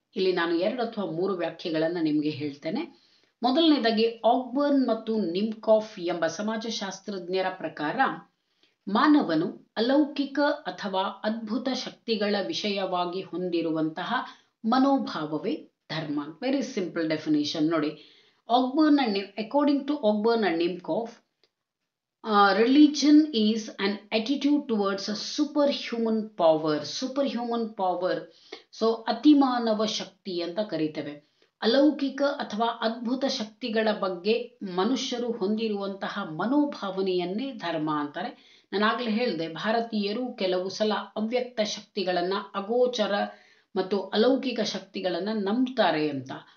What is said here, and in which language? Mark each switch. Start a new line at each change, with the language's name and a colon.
Kannada: ಇಲ್ಲಿ ನಾನು 2 ಅಥವಾ 3 ವ್ಯಾಖ್ಯೆಗಳನ್ನ ನಿಮಗೆ ಹೇಳ್ತೇನೆ. ಮೊದಲನೇದಾಗಿ ಆಕ್ಬರ್ನ್ ಮತ್ತು ನಿಮ್ಕಾಫ್ ಎಂಬ ಸಮಾಜಶಾಸ್ತ್ರಜ್ಞರ ಪ್ರಕಾರ ಮಾನವನು ಅಲೌಕಿಕ ಅಥವಾ ಅದ್ಭುತ ಶಕ್ತಿಗಳ ವಿಷಯವಾಗಿ ಹೊಂದಿರುವಂತಹ ಮನೋಭಾವವೇ ಧರ್ಮ.
English: Very simple definition ನೋಡಿ. According to Ogburn and Nimcoff, religion is an attitude towards a superhuman power. Superhuman power, so
Kannada: ಅತಿಮಾನವ ಶಕ್ತಿ ಅಂತ ಕರೀತೇವೆ. ಅಲೌಕಿಕ ಅಥವಾ ಅದ್ಭುತ ಶಕ್ತಿಗಳ ಬಗ್ಗೆ ಮನುಷ್ಯರು ಹೊಂದಿರುವಂತಹ ಮನೋಭಾವನೆಯನ್ನೇ ಧರ್ಮ ಅಂತಾರೆ. ನಾನಾಗಲೇ ಹೇಳಿದೆ, ಭಾರತೀಯರು ಕೆಲವು ಸಲ ಅವ್ಯಕ್ತ ಶಕ್ತಿಗಳನ್ನ, ಅಗೋಚರ ಮತ್ತು ಅಲೌಕಿಕ ಶಕ್ತಿಗಳನ್ನ ನಂಬ್ತಾರೆ ಅಂತ.